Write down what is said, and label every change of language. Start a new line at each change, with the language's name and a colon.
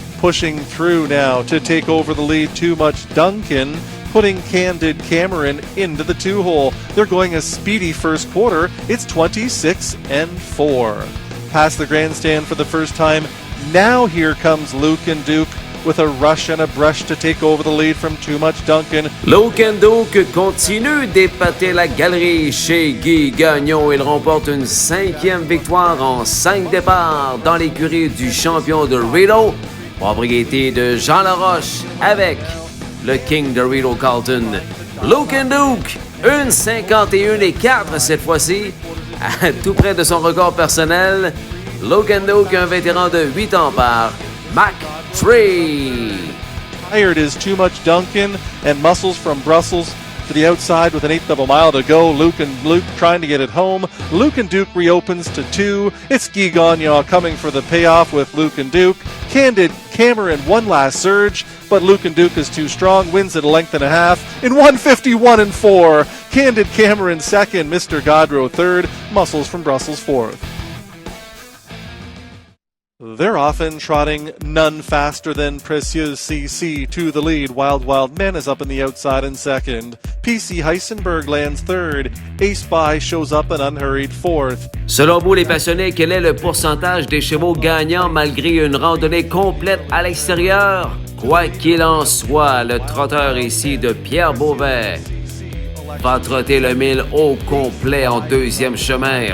French: Pushing through now to take over the lead, Too Much Duncan, putting Candid Cameron into the 2-hole. They're going a speedy first quarter. It's 26 and 4. Past the grandstand for the first time. Now here comes Luke and Duke with a rush and a brush to take over the lead from Too Much Duncan. Luke and Duke continue d'épater la galerie chez Guy Gagnon. Il remporte une 5e victoire en 5 départs dans l'écurie du champion de Rideau, propriété de Jean Laroche avec le King de Rideau Carlton. Luke and Duke, une 51 et 4 cette fois-ci. Tout près de son record personnel, Luke and Duke, un vétéran de 8 ans par Mac Tree.
English: Tired is Too Much Duncan and Muscles from Brussels to the outside with an 8th of a mile to go. Luke and Luke trying to get it home. Luke and Duke reopens to 2. It's Guy Gagnon coming for the payoff with Luke and Duke. Candid Cameron, one last surge, but Luke and Duke is too strong, wins at a length and a half in 1:51 and 4. Candid Cameron second, Mr. Godrow third, Muscles from Brussels fourth. They're often trotting none faster than Précieuse CC to the lead. Wild Wild Men is up in the outside in second. PC Heisenberg lands third. Ace Spy shows up an unhurried fourth.
French: Selon vous les passionnés, quel est le pourcentage des chevaux gagnants malgré une randonnée complète à l'extérieur? Quoi qu'il en soit, le trotteur ici de Pierre Beauvais va trotter le 1000 au complet en deuxième chemin.